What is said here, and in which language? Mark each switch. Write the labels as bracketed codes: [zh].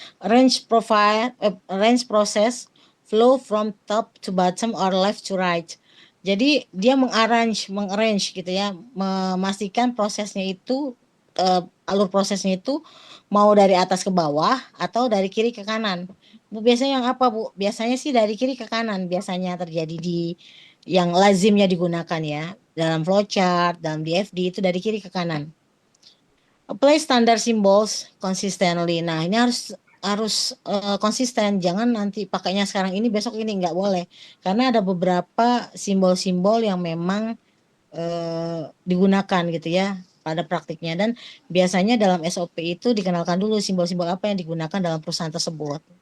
[en] Arrange process flow from top to bottom or left to right. [id] Jadi dia mengarrange gitu ya, memastikan prosesnya itu alur prosesnya itu mau dari atas ke bawah atau dari kiri ke kanan. Bu, biasanya yang apa, Bu? Biasanya sih dari kiri ke kanan biasanya terjadi di yang lazimnya digunakan ya. Dalam flowchart, dalam DFD itu dari kiri ke kanan. [en] Apply standard symbols consistently. [id] Nah, ini harus konsisten. Jangan nanti pakainya sekarang ini, besok ini, nggak boleh. Karena ada beberapa simbol-simbol yang memang digunakan gitu ya pada praktiknya. Dan biasanya dalam SOP itu dikenalkan dulu simbol-simbol apa yang digunakan dalam perusahaan tersebut.